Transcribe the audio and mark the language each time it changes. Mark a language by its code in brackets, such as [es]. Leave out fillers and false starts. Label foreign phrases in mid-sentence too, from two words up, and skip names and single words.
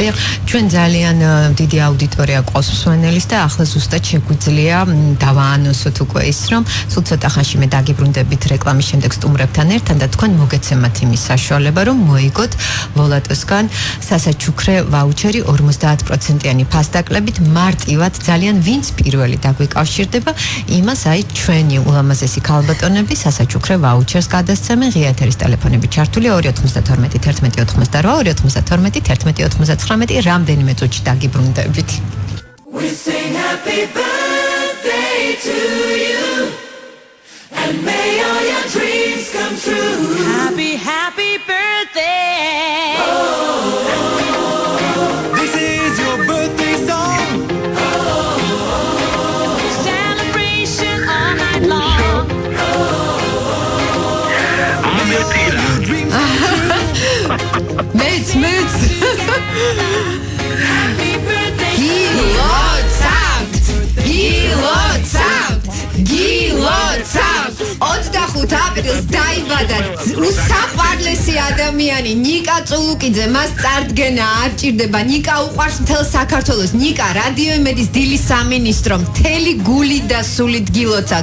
[ka] ჩვენ ძალიან დიდი აუდიტორია ყავს მსმენელის და ახლა ზუსტად შეგვიძლია დავაანონსოთ უკვე ის, რომ სულ ცოტა ხანში მე დაგიბრუნდებით რეკლამის შემდეგ სტუმრებთან ერთად და თქვენ მოგეცემათ იმის საშუალება, რომ მოიგოთ ვოლატოსგან სასაჩუქრე ვაუჩერი 50%-იანი ფასდაკლებით მარტივად ძალიან ვინც პირველი დაგვიკავშირდება, იმას აი ჩვენი ულამაზესი ქალბატონები სასაჩუქრე ვაუჩერს გადასცემენ. ღია ეთერის ტელეფონები ჩართულია 292 11 88 292 11 99 რამდენიმე წუთში დაგიბრუნდებით. [en] We sing happy birthday to you and may all your dreams come true. Happy, happy birthday. This is your birthday song. Celebration all night long. [ka] მეც [en] Happy birthday. [ka] გილოცავთ 25 25 აპრილს დაიბადა უსაყვარლესი ადამიანი ნიკა წულუკიძე. მას წარდგენა არ ჭირდება. ნიკა უყვარს მთელ საქართველოს. ნიკა რადიო იმედის დილის სამინისტრო მთელი გული და სულით გილოცავთ.